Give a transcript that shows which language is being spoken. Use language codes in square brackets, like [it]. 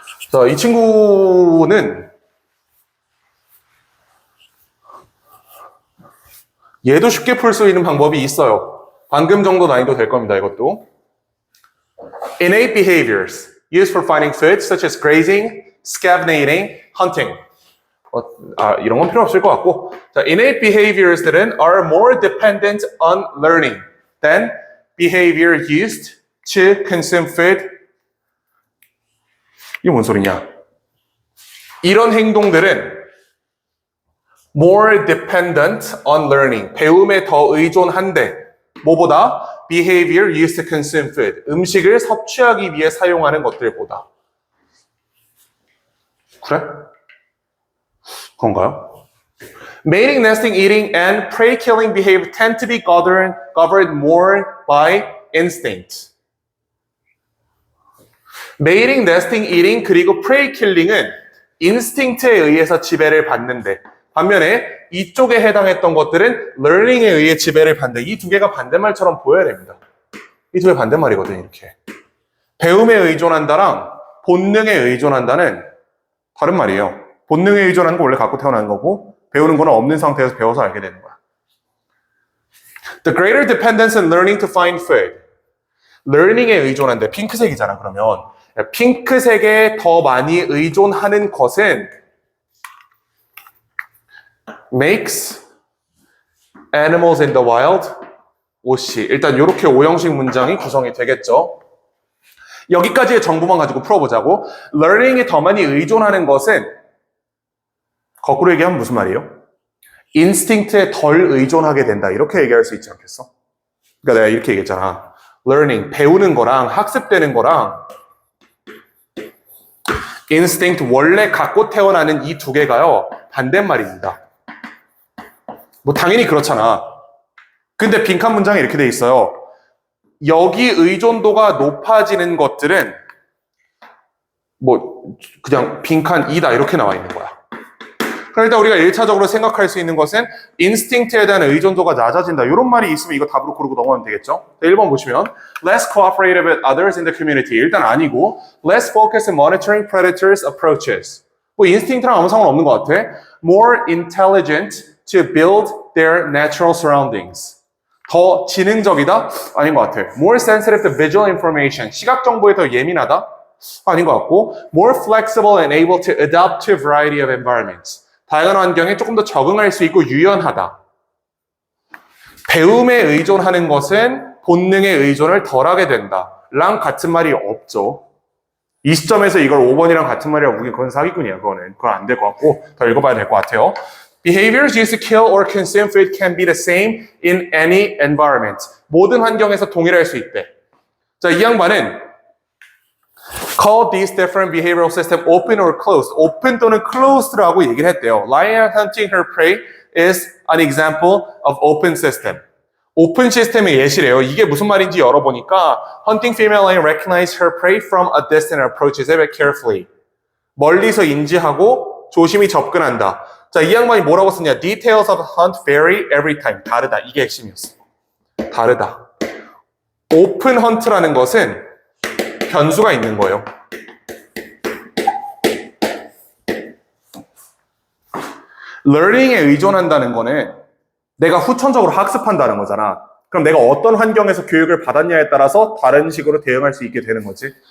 [ko] 자, 이 친구는 얘도 쉽게 풀 수 있는 방법이 있어요. 방금 정도 난이도 될 겁니다, 이것도. [en] Innate behaviors used for finding food, such as grazing, scavenging, hunting. [ko] 이런 건 필요 없을 것 같고. [en] 자, innate behaviors들은 are more dependent on learning than behavior used to consume food. [ko] 이게 뭔 소리냐? 이런 행동들은 [en] more dependent on learning. [ko] 배움에 더 의존한데 뭐보다? [en] behavior used to consume food. [ko] 음식을 섭취하기 위해 사용하는 것들보다. 그래? 그런가요? [en] Mating, nesting, eating, and prey-killing behavior tend to be governed more by instinct. Mating, nesting, eating, [ko] 그리고 prey-killing은 인스팅트에 의해서 지배를 받는데 반면에 이쪽에 해당했던 것들은 learning에 의해 지배를 받는다. 이 두 개가 반대말처럼 보여야 됩니다. 이 두 개 반대말이거든요. 이렇게. 배움에 의존한다랑 본능에 의존한다는 다른 말이에요. 본능에 의존하는 거 원래 갖고 태어나는 거고 배우는 거는 없는 상태에서 배워서 알게 되는 거야. [en] The greater dependence on learning to find food. [ko] learning에 의존한데 핑크색이잖아. 그러면 핑크색에 더 많이 의존하는 것은 [en] makes animals in the wild OC. [ko] 일단 이렇게 오형식 문장이 구성이 되겠죠. 여기까지의 정보만 가지고 풀어보자고. learning에 더 많이 의존하는 것은 거꾸로 얘기하면 무슨 말이에요? 인스팅트에 덜 의존하게 된다. 이렇게 얘기할 수 있지 않겠어? 그러니까 내가 이렇게 얘기했잖아. learning, 배우는 거랑 학습되는 거랑 instinct, 원래 갖고 태어나는 이 두 개가요. 반대말입니다. 뭐 당연히 그렇잖아. 근데 빈칸 문장에 이렇게 돼 있어요. 여기 의존도가 높아지는 것들은 뭐 그냥 빈칸 2다 이렇게 나와 있는 거야. 그럼 일단 우리가 1차적으로 생각할 수 있는 것은 인스팅트에 대한 의존도가 낮아진다. 이런 말이 있으면 이거 답으로 고르고 넘어가면 되겠죠. 1번 보시면 [en] less cooperative with others in the community. [ko] 일단 아니고 [en] less focused in monitoring predators' approaches. [ko] 뭐 인스팅트랑 아무 상관없는 것 같아. [en] More intelligent to build their natural surroundings. [ko] 더 지능적이다? 아닌 것 같아. [en] More sensitive to visual information. [ko] 시각 정보에 더 예민하다? 아닌 것 같고. [en] More flexible and able to adapt to a variety of environments. [ko] 다양한 환경에 조금 더 적응할 수 있고 유연하다. 배움에 의존하는 것은 본능에 의존을 덜하게 된다. 랑 같은 말이 없죠. 이 시점에서 이걸 5번이랑 같은 말이라고 보기엔 그건 사기꾼이야. 그건 안 될 것 같고 더 읽어봐야 될 것 같아요. [en] Behaviors used to kill or consume food can be the same in any environment. [ko] 모든 환경에서 동일할 수 있대. 자, 이 양반은 [en] call these different behavioral systems open or closed. [ko] open 또는 closed라고 얘기를 했대요. [en] Lion hunting her prey is an example of open system. [ko] 오픈 시스템의 예시래요. 이게 무슨 말인지 열어보니까 [en] hunting female lion recognize her prey from a distance and approaches it carefully. [ko] 멀리서 인지하고 조심히 접근한다. 자, 이 양반이 뭐라고 썼냐? [en] Details of hunt vary every time. [ko] 다르다. 이게 핵심이었어. 다르다. 오픈 헌트라는 것은 변수가 있는 거예요. learning에 의존한다는 거는 내가 후천적으로 학습한다는 거잖아. 그럼 내가 어떤 환경에서 교육을 받았냐에 따라서 다른 식으로 대응할 수 있게 되는 거지.